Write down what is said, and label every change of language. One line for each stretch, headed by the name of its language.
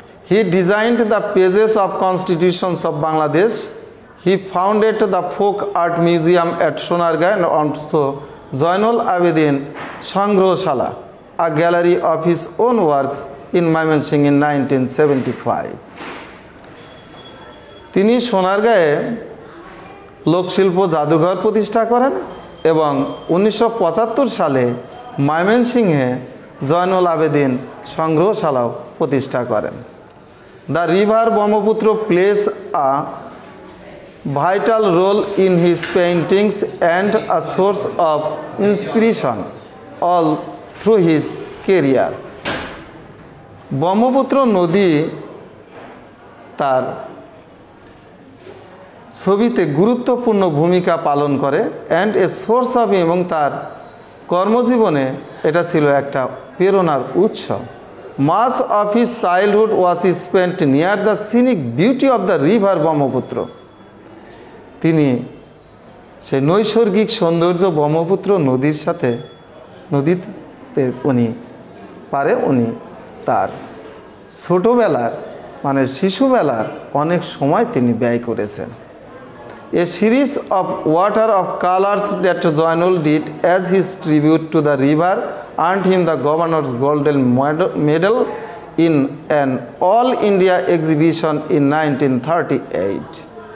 English: He designed the pages of constitutions of Bangladesh. He founded the folk art museum at Sonargaon and also Zainul Abidin Sangrohshala, a gallery of his own works in Mymensingh in 1975.
Bangla: তিনি সোনারগাঁয়ে লোকশিল্প জাদুঘর প্রতিষ্ঠা করেন এবং 1975 সালে ময়মনসিংহে জয়নুল আবেদিন সংগ্রহশালাও প্রতিষ্ঠা করেন।
English: The river Brahmaputra plays a vital role in his paintings and a source of inspiration all through his career.
Bangla: Brahmaputra নদী তার ছবিতে গুরুত্বপূর্ণ ভূমিকা পালন করে
English: and a source of,
Bangla: এবং তার কর্মজীবনে এটা ছিল একটা প্রেরণার উৎস।
English: Much of his childhood was spent near the scenic beauty of the river Brahmaputra.
Bangla: তিনি সেই নৈসর্গিক সৌন্দর্য ব্রহ্মপুত্র নদীর সাথে নদীতে উনি তার ছোটোবেলার মানে শিশুবেলার অনেক সময় তিনি ব্যয় করেছেন।
English: A series of water of colors that Zainul did as his tribute to the river earned him the Governor's Golden Medal in an All India exhibition in 1938.